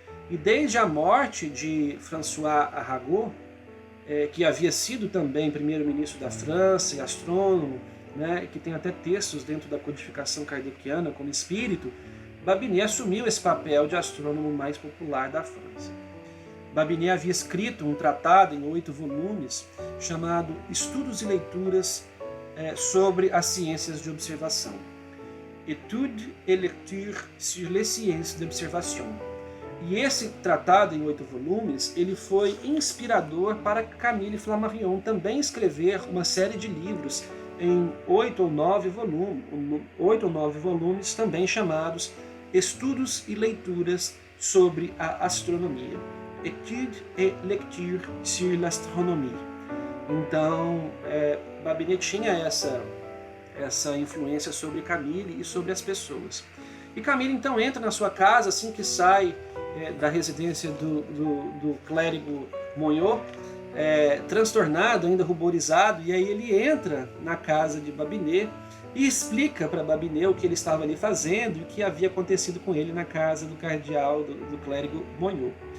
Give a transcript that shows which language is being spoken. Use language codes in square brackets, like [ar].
[pt] E desde a morte de François Arago, que havia sido também primeiro-ministro da França e astrônomo, né, que tem até textos dentro da codificação kardeciana como espírito, Babinet assumiu esse papel de astrônomo mais popular da França. Babinet havia escrito um tratado em 8 volumes chamado Estudos e Leituras sobre as Ciências de Observação. [fr] Études et lectures sur les sciences d'observation. [pt] E esse tratado em 8 volumes, ele foi inspirador para Camille Flammarion também escrever uma série de livros em 8 ou 9 volumes, também chamados Estudos e Leituras sobre a Astronomia. [fr] Études et lectures sur l'astronomie. [pt] Então, Babinet tinha essa influência sobre Camille e sobre as pessoas. E Camille então entra na sua casa assim que sai da residência do clérigo Monod, transtornado, ainda ruborizado, e aí ele entra na casa de Babinet e explica para Babinet o que ele estava ali fazendo e o que havia acontecido com ele na casa do cardeal, do clérigo Monod.